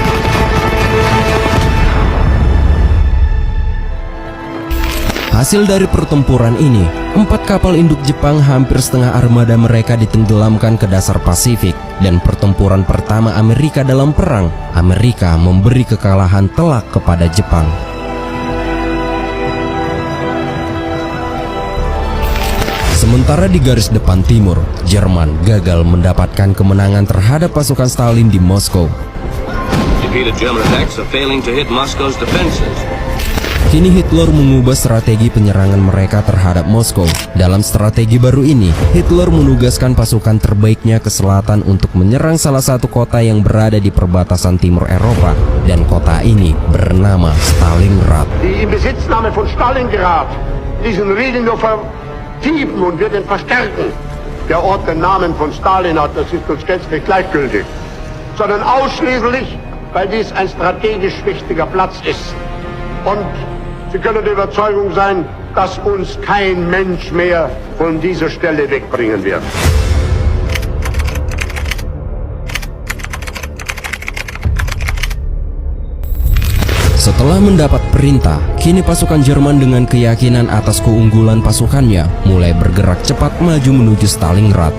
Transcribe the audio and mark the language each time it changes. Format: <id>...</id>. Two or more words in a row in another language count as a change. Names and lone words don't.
<id>Hasil dari pertempuran ini, 4 kapal induk Jepang hampir setengah armada mereka ditenggelamkan ke dasar Pasifik, dan pertempuran pertama Amerika dalam perang, Amerika memberi kekalahan telak kepada Jepang. Sementara di garis depan timur, Jerman gagal mendapatkan kemenangan terhadap pasukan Stalin di Moskow.</id> <en>Defeated German attacks are failing to hit Moscow's defenses.</en> <id>Kini Hitler mengubah strategi penyerangan mereka terhadap Moskow. Dalam strategi baru ini, Hitler menugaskan pasukan terbaiknya ke selatan untuk menyerang salah satu kota yang berada di perbatasan timur Eropa, dan kota ini bernama Stalingrad.</id> <de>Die Inbesitznahme von Stalingrad, diesen Riegel nur vertiefen und wird ihn verstärken. Der Ort den Namen von Stalin hat, das ist uns gänzlich gleichgültig, sondern ausschließlich, weil dies ein strategisch wichtiger Platz ist. Und Sie können der Überzeugung sein, dass uns kein Mensch mehr von dieser Stelle wegbringen wird.</de> <id>Setelah mendapat perintah, kini pasukan Jerman dengan keyakinan atas keunggulan pasukannya mulai bergerak cepat maju menuju Stalingrad.</id>